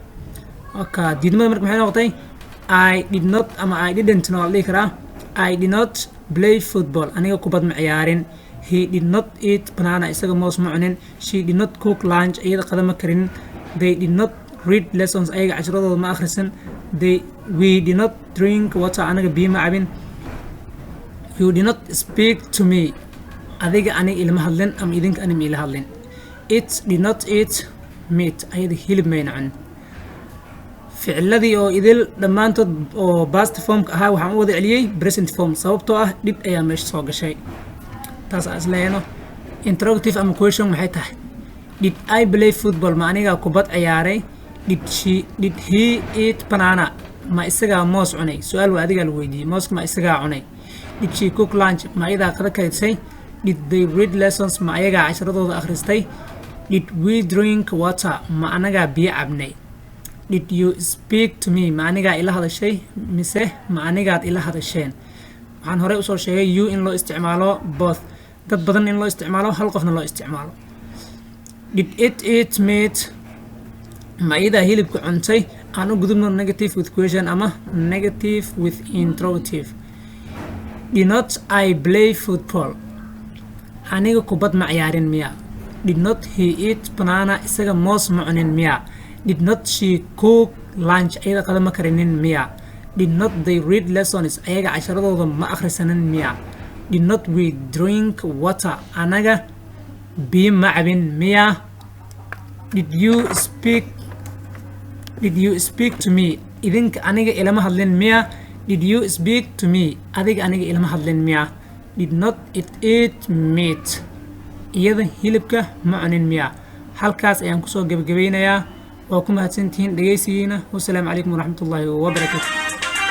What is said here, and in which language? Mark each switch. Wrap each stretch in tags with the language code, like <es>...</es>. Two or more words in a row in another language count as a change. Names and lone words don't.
<so>okay diidmada marka maxay noqotay</so> <en>I did not</en> <so>ama</so> <en>I didn't no</en> <so>la dhihi karaa.</so> <en>I did not play football</en> <so>aniga kubad ma ciyaarin.</so> <en>He did not eat banana</en> <so>isaga moos ma cunin.</so> <en>She did not cook lunch</en> <so>iyada qada ma karin.</so> <en>They did not read lessons</en> <so>ayaga casharadooda ma akhrisan.</so> <en>We did not drink water</en> <so>anaga biyo ma cabin.</so> <en>You did not speak to me</en> <so>adiga aniga ilama hadlin ama idinka anima ila hadlin.</so> <en>It did not eat meat</en> <so>ayada hilib mayna cunin. ficiladii oo idil dhammaantood oo</so> <en>past form</en> <so>ka ahaa waxaan u wada celiyay</so> <en>present form</en> <so>sababtoo ah did ayaa meesha soo gashay. taas asleeno interrogative ama question waxay tahay</so> <en>did I play football</en> <so>ma aniga kubad ciyaaray.</so> <en>did he eat banana</en> <so>ma isaga moos cunay. su'aal waa adiga la weydiiyay mooska ma isaga cunay.</so> <en>did she cook lunch</en> <so>ma iyada qada karisay.</so> <en>did they read lessons</en> <so>ma ayaga casharadooda akhristay.</so> <en>did we drink water</en> <so>ma anaga biyo cabnay.</so> <en>did you speak to me</en> <so>ma anigaa ila hadashay mise ma anigaad ila hadasheen waxaan horey usoo sheegay you in loo isticmaalo</so> <en>both dad badan</en> <so>in loo isticmaalo hal qofna loo isticmaalo</so> <en>did it eat meat</en> <so>ma idaa hilibka cuntay aan u gudubno negative</so> <en>with question</en> <so>ama</so> <en>negative with interrogative did not I play football</en> <so>aniga kubad ma ciyaarin miya</so> <en>did not he eat banana</en> <so>isaga moos ma cunin miya</so> <en>did not she cook lunch</en> <so>ayada qada ma karinin miya</so> <en>did not they read lessons</en> <so>ayaga casharadooda ma akhrisanin miya</so> <en>did not we drink water</en> <so>anaga biyo ma cabin miya</so> <en>did you speak to me</en> <so>idinka aniga ilama hadlin miya</so> <en>did you speak to me</en> <so>adiga aniga ilama hadlin miya</so> <en>did not it eat meat</en> <so>iyada hilibka ma cunin miya halkaas ayaan kusoo gabagabeynayaa waa ku mahadsantihiin dhegeysigiina</so> <ar>wassalaamu calaykum waraxmatullaahi wabarakaatu</ar>